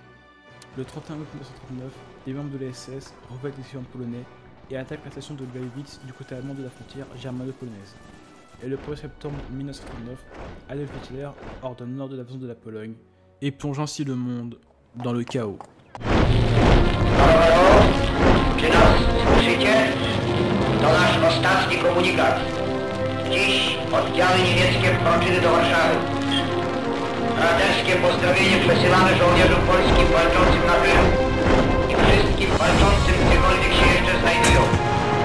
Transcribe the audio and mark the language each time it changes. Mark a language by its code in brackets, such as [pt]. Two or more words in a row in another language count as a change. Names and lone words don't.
[fr] Le 31 août 1939, des membres de la SS revêtent les civils polonais et attaquent la station de Gleiwitz du côté allemand de la frontière germano-polonaise. Et le 1er septembre 1939, Adolf Hitler ordonne l'ordre de l'invasion de la Pologne et plonge ainsi le monde dans le chaos. [pl] Czy nas słyszycie? To nasz ostatni komunikat. Dziś oddziały niemieckie wkroczyły do Warszawy. Braterskie pozdrowienie przesyłamy żołnierzom polskim walczącym na Krymu i wszystkim walczącym gdziekolwiek się jeszcze znajdują.